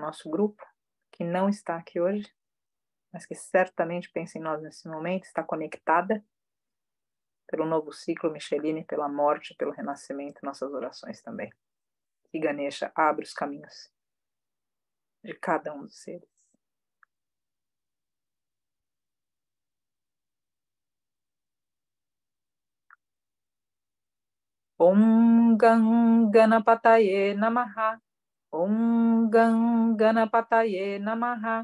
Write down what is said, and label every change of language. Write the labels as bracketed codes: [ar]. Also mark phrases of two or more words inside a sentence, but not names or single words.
[pt] nosso grupo que não está aqui hoje, mas que certamente pensa em nós nesse momento, está conectada pelo novo ciclo Micheline, pela morte, pelo renascimento, nossas orações também. Que Ganesha abra os caminhos de cada um dos seres. [sa] ॐ गं गणपतये नमः. ॐ गं गणपतये नमः.